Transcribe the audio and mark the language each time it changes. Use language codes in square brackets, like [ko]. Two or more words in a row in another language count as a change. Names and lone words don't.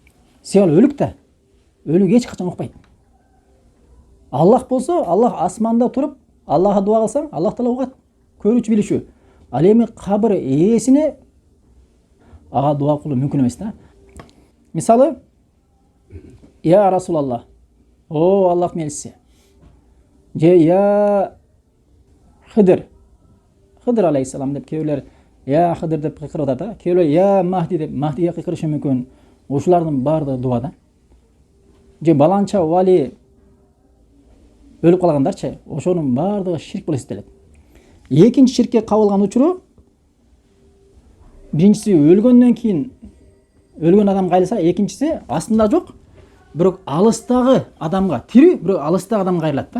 [ky] Себеби өлүк да, өлүк эч качан укпайт. Аллах болсо, Аллах асманда туруп, Аллахка дуа кылсаң, [ar] الله تعالى [ky] угат. Көрүүчү, билүүчү. Ал эми кабыр ээсине ага дуа кылуу мүмкүн эмес да. Мисалы, [ar] يا رسول الله, [ky] о Аллахтын элчиси, же я Хыдыр алейхиссалам деп, кейбирлер я Хыдыр деп кыйкырып атат да, кейбирлер я Махди деп Махдиге кыйкырышы мүмкүн. Ушулардын баардыгы дуа да. Же баланча вали өлүп калгандарчы, ошонун баардыгы ширк болуп эсептелет. Экинчи ширкке кабылган учуру, биринчиси өлгөндөн кийин өлгөн адам кайрылса, экинчиси астында жок, бирок алыстагы адамга, тирүү, бирок алыстагы адамга кайрылат да.